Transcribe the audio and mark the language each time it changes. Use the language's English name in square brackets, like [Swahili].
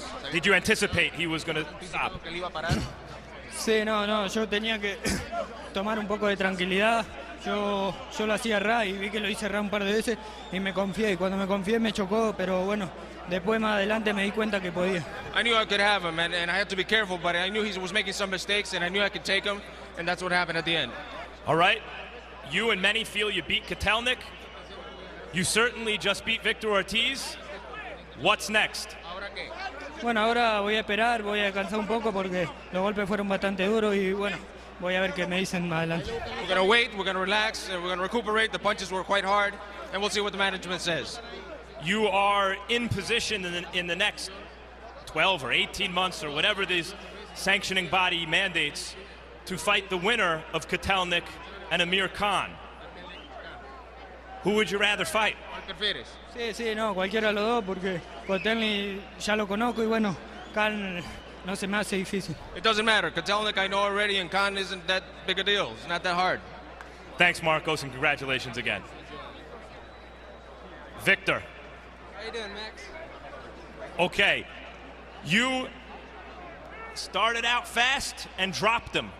[English] Did you anticipate he was going to stop? [Spanish] Sí, no, yo tenía que tomar un poco de tranquilidad. Yo lo hacía ra y vi que lo hice ra un par de veces y me confié. Y cuando me confié me chocó, pero bueno, después más adelante me di cuenta que podía. [English] I knew I could have him, and I had to be careful, but I knew he was making some mistakes, and I knew I could take him, and that's what happened at the end. All right. You and many feel you beat Kotelnik. You certainly just beat Victor Ortiz. What's next? [Spanish] Bueno, ahora voy a esperar, voy a descansar un poco porque los golpes fueron bastante duros y bueno, voy a ver qué me dicen más adelante. [English] We're going to wait, we're going to relax, and we're going to recuperate. The punches were quite hard, and we'll see what the management says. You are in position in the next 12 or 18 months or whatever these sanctioning body mandates to fight the winner of Kotelnik and Amir Khan. Who would you rather fight? [Spanish] Sí, no, cualquiera de los dos porque Kotelnik ya lo conozco y bueno, Khan no se me hace difícil. [English] It doesn't matter. Kotelnik I know already, and Khan isn't that big a deal. It's not that hard. Thanks, Marcos, and congratulations again. Victor. How you doing, Max? Okay, you started out fast and dropped him.